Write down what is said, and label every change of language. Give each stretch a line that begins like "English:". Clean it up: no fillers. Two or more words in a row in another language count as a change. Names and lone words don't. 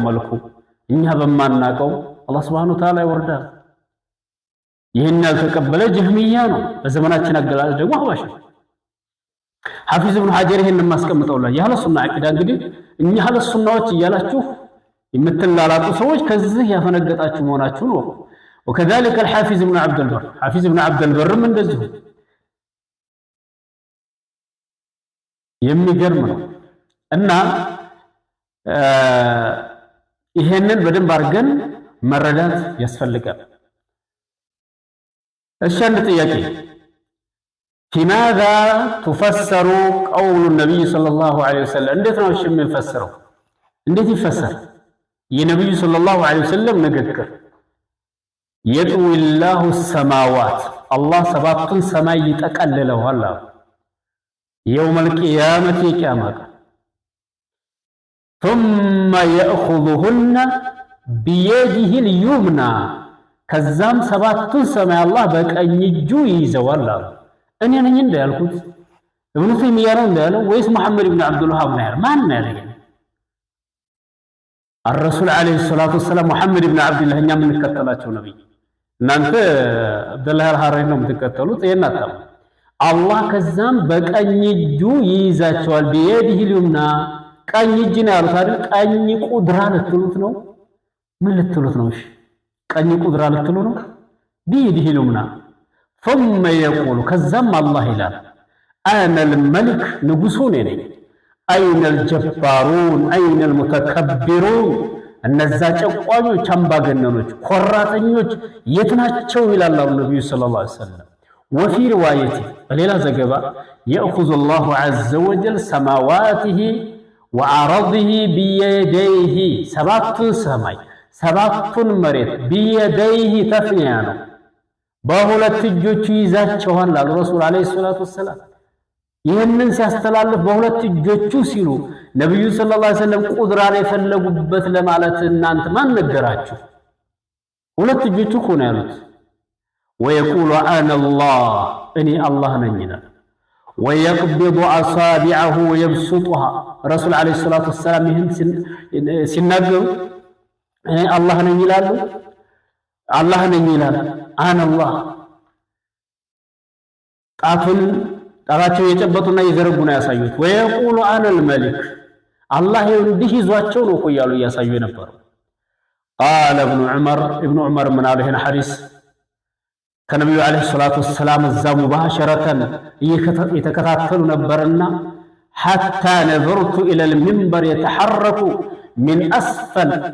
Amharic: መልኩ እኛ በማናውቀው አላህ
Arabic: سبحانه وتعالى
Amharic: ይወርዳል። ይሄን ያልተቀበለ ጀህሚያ ነው። በዘመናችን አገላለጽ ደግሞ አህባሽ ሐፊዝ ኢብኑ ሐጀር ይሄን ማስቀምጠውላ ያለ ሱና አቂዳ እንግዲህ እኛ ያለ ሱናዎች እያላችሁ የምትላላጡ ሰዎች ከዚህ ያፈነገጣችሁ መሆናችሁን ወቁ።
Arabic: وكذلك الحافظ ابن عبد البر حافظ ابن عبد البر من
Amharic: እንደዚህ የሚገርም ነው እና ይሄንን በደንብ አድርገን መረዳት ያስፈልጋል። እሺ አንድ ጥያቄ
Arabic: لماذا تفسر قول النبي صلى الله عليه وسلم
Amharic: እንዴት ነው እሺ የሚፈሰረው እንዴት ይፈሰር የነብዩ
Arabic: صلى الله عليه وسلم ንግግር يطوي الله السماوات الله
Amharic: ሰባቱን ሰማይ ይጠቀልለዋል
Arabic: يوم القيامة قيامة ثم يأخذهن بيده اليمنى
Amharic: ከዛም ሰባቱን ሰማይ አላህ በቀኝ እጁ ይይዘዋል አሉ። እኔ ነኝ እንዳልኩት ኢብኑ ተይሚያ ነው እንዳለው ወይስ መሐመድ ኢብኑ አብዱል ወሃብ ነው ያለው? ማን ነው ያለው?
Arabic: الرسول عليه الصلاه والسلام محمد ابن عبد الله
Amharic: እኛ የምንከተላቸው ነብይ እናንተ አብዱላህ አልሐረሪ ነው የምትከተሉት። የናታም አላህ ከዛም በቀኝ እጁ ይይዛቸዋል።
Arabic: بيده اليمنى
Amharic: ቀኝ እጅ ነው ያሉት አይደል? ቀኝ ቁድራ ልትሉት ነው? ምን ልትሉት ነው? እሺ ቀኝ ቁድራ ልትሉ ነው?
Arabic: بيده اليمنى ثم يقول
Amharic: ከዛም አላህ ይላል
Arabic: انا الملك
Amharic: ንጉሱ ነኝ
Arabic: اين الجبارون اين المتكبرون እነዛ
Amharic: ጨቋኞች አምባገነኖች ኮራተኞች የት ናቸው ይላል ነብዩ
Arabic: صلى الله عليه وسلم። وفي روايته
Amharic: በሌላ ዘገባ
Arabic: يأخذ الله عز وجل سماواته وعرضه بيديه
Amharic: ሰባቱን ሰማይ ሰባቱን መሬት بيديه ተፍኒያ ነው በሁለት እጆቹ ይዛቸዋል አሉ
Arabic: رسول عليه الصلاة والسلام።
Amharic: ይህንን ሲያስተላልፍ በሁለት እጆቹ ሲሉ ነብዩ
Arabic: صلى الله عليه وسلم
Amharic: ቁድራን የፈለጉበት ለማለት እናንተ ማን ነገራችሁ? ሁለት እጆቹ እኮ ነው ያሉት።
Arabic: ويقول انا الله اني الله
Amharic: ነኝና
Arabic: ويقبض اصابعه ويبسطها رسول عليه الصلاة والسلام
Amharic: ይህን ሲናገሩ እኔ አላህ ነኝ ይላሉ። አላህ ነኝ ይላል
Arabic: أنا الله
Amharic: ጣታቸው የጨበጡና የዘረጉ ነው ያሳዩት።
Arabic: ويقول أنا الملك
Amharic: አላህ እንዲህ ይዟቸው ነው እያሉ እያሳዩ የነበረው።
Arabic: قال ابن عمر
Amharic: ምን አለ ይሄን ሐዲስ ከነብዩ
Arabic: عليه الصلاة والسلام
Amharic: እዛ ሙባሸረተን የተከታተሉ ነበርና
Arabic: حتى نظرت إلى المنبر يتحرك من أسفل